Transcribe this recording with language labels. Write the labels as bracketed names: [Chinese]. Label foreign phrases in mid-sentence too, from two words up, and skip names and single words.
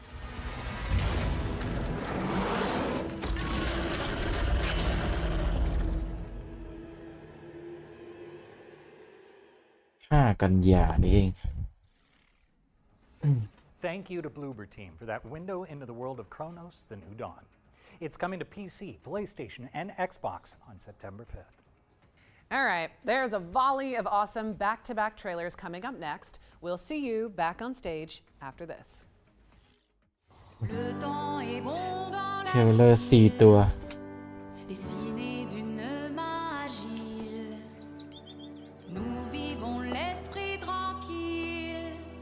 [English] Thank you to Bloober Team for that window into the world of Chronos: The New Dawn. It's coming to PC, PlayStation, and Xbox on September 5th. All right, there's a volley of awesome back-to-back trailers coming up next. We'll see you back on stage after this. [Thai] เทรลเลอร์4 ตัว [French] Dessiné d'une main agile, nous vivons l'esprit tranquille.